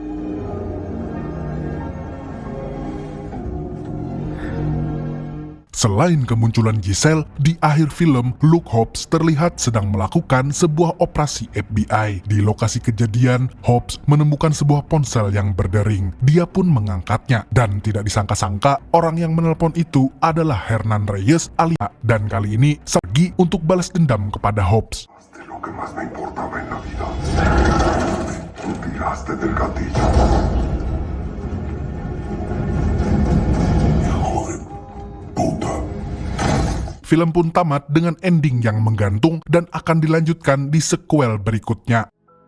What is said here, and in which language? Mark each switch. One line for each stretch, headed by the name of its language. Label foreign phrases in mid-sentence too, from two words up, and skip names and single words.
Indonesian: Selain kemunculan Giselle, di akhir film, Luke Hobbs terlihat sedang melakukan sebuah operasi FBI. Di lokasi kejadian, Hobbs menemukan sebuah ponsel yang berdering. Dia pun mengangkatnya, dan tidak disangka-sangka, orang yang menelpon itu adalah Hernan Reyes alias, dan kali ini pergi untuk balas dendam kepada Hobbs.
Spanish: De lo que más me importaba en la vida. Tú tiraste del gatillo.
Indonesian: Film pun tamat dengan ending yang menggantung dan akan dilanjutkan di sequel berikutnya.